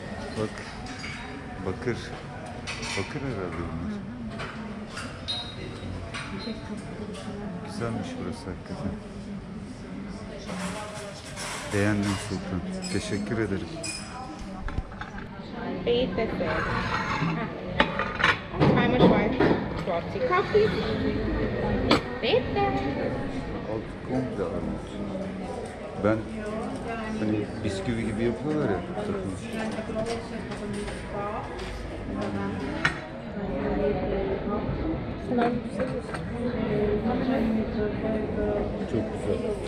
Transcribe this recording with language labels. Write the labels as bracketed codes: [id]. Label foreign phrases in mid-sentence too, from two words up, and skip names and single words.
[tr] Bak. Bakır. Bakır herhalde bunlar. Güzelmiş burası hakikaten. Beğendim Sultan. Teşekkür ederim. [de] Bitte sehr. Zweimal schwarze Kaffee. Bitte. [tr] Altı komple armut. Ben hani bisküvi gibi yapıyorlar ya. Çok güzel.